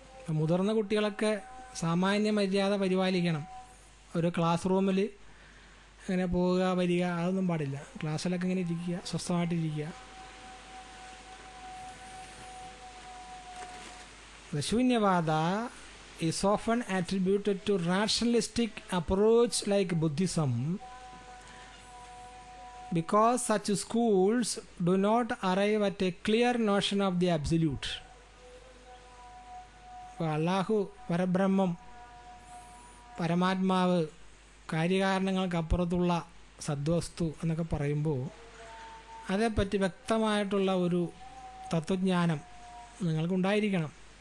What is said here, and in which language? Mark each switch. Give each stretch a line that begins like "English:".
Malayalam: മുതിർന്ന കുട്ടികളൊക്കെ സാമാന്യ മര്യാദ പരിപാലിക്കണം. ഒരു ക്ലാസ് റൂമിൽ ഇങ്ങനെ പോവുക വരിക അതൊന്നും പാടില്ല. ക്ലാസ്സിലൊക്കെ ഇങ്ങനെ ഇരിക്കുക, സ്വസ്ഥമായിട്ടിരിക്കുക.
English: The Shunyavada is often attributed to rationalistic approach like Buddhism because such schools do not arrive at a clear notion of the absolute.
Malayalam: അല്ലാഹു, പരബ്രഹ്മം, പരമാത്മാവ്, കാര്യകാരണങ്ങൾക്കപ്പുറത്തുള്ള സദ്വസ്തു എന്നൊക്കെ പറയുമ്പോൾ അതേപ്പറ്റി വ്യക്തമായിട്ടുള്ള ഒരു തത്വജ്ഞാനം നിങ്ങൾക്കുണ്ടായിരിക്കണം.